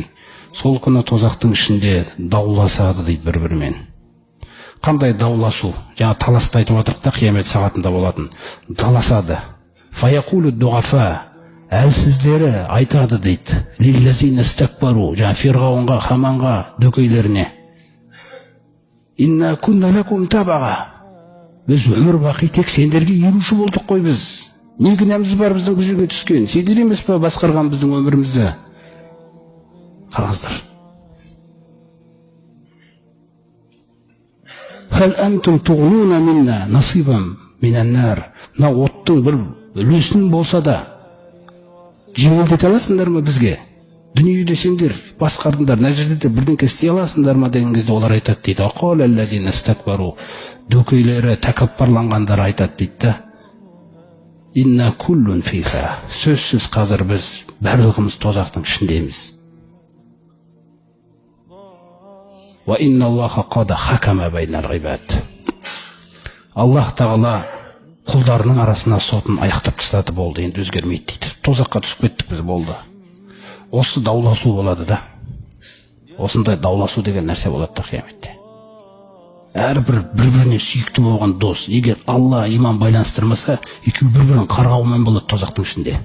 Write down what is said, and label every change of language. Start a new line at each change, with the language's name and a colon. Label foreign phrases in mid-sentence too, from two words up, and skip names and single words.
Kazakh: Сол күні тозақтың ішінде дауласады дейді бір-бірімен. Қандай дауласу? Жаңа таласты айтып отырық та, қиямет сағатында болатын. Таласады.
Arabic: فيقول الضعفاء,
Kazakh: әлсіздері айтады дейді.
Arabic: للذين استكبروا,
Kazakh: жаңа Фирғауынға, Хаманға, дөкейлеріне:
Arabic: «إنا كنا لكم تبعا».
Kazakh: Біз өмір бақи тек сендерге еруші болдық қой біз. Не кінәміз бар біздің бұл жерге түскен? Сендер емес па басқарған біздің өмірімізді? Қараңыздар.
Arabic: هل أنتم تغنون منا نصيبا من النار.
Kazakh: Мына оттың бір үлесін болса да жеңілдете аласыңдар ма бізге? Дүниеде сендер басқардыңдар, мына жерде де бірдеңке істей аласыңдар ма деген кезде олар айтады дейді.
Arabic: قال الذين استكبروا,
Kazakh: дөкейлері, тәкаппарланғандар айтады дейді.
Arabic: إنا كل فيها,
Kazakh: сөзсіз қазір біз барлығымыз тозақтың ішіндеміз.
Arabic: وإن الله قد حكم بين العباد.
Kazakh: Аллах тағала құлдарының арасына сотын аяқтап тастады, болды, енді өзгермейді дейді. Тозаққа түсіп кеттік біз, болды. Осы дауласу болады да. Осындай дауласу деген нәрсе болады да қияметте. Әрбір бір-біріне сүйікті болған дос, егер Алла иман байланыстырмаса, екеуі бір-бірін қарғаумен болады тозақтың ішінде.